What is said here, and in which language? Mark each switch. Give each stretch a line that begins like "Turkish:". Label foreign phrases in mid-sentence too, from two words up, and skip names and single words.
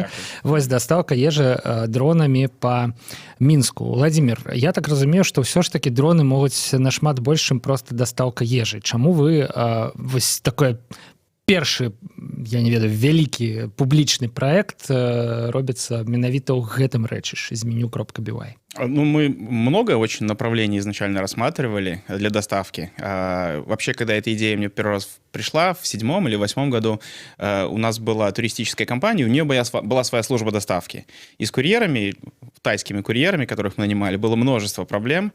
Belarusian: Вось дастаўка ежы дронамі па Мінску. Уладзімір, я так разумею, што ўсё ж такі дроны могуць нашмат больш, чым проста дастаўка ежы. Чаму вы вось такое першы, я не ведаю, вялікі публічны праект робіцца менавіта ў гэтым рэчышчы з Menu.by?
Russian: Мы много очень направлений изначально рассматривали для доставки. Вообще, когда эта идея мне первый раз пришла, в 7-м или 8-м году у нас была туристическая компания, у нее была своя служба доставки. И с курьерами, тайскими курьерами, которых мы нанимали, было множество проблем.